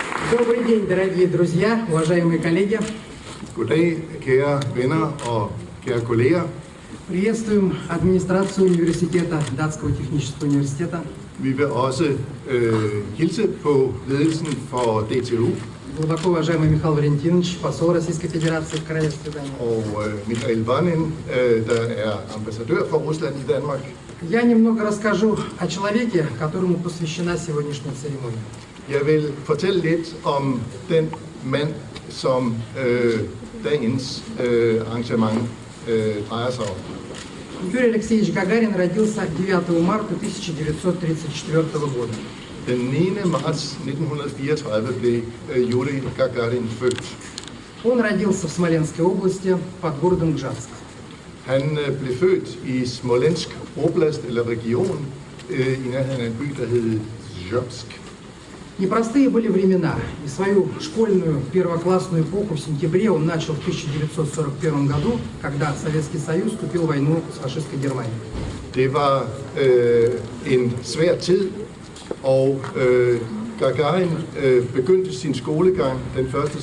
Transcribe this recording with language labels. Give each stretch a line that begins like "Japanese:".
Russian: Добрый день, дорогие друзья, уважаемые коллеги.
Danish: Goddag, kære venner og kære kolleger.
Russian: Приветствуем администрацию университета, Датского Технического Университета.
Danish: Vi vil også hilse på ledelsen for DTU
Russian: Глубоко уважаемый Михаил Валентинович, посол Российской Федерации в Королевстве Дании.
Danish: og Michael Vanin, der er ambassadør for Rusland i Danmark.
Russian: Я немного расскажу о человеке, которому посвящена сегодняшняя церемония.
Danish: Jeg vil fortælle lidt om den mand, som dagens arrangement drejer sig om.
Russian: Юрий Алексеевич Гагарин родился 9 марта 1934 года.
Danish: Den 9. marts 1934 blev Yuri Gagarin født.
Russian: Он родился в Смоленской области под городом Гжатск.
Danish: Han blev født i Smolensk oblast eller region i nærheden af en by, der hed Zjobsk.
Russian: Непростые были времена, и свою школьную первоклассную эпоху в сентябре он начал в 1941 году, когда Советский Союз вступил в войну с фашистской Германией.
Danish: Det var en svær tid, og Gagarin begyndte sin skolegang den 1.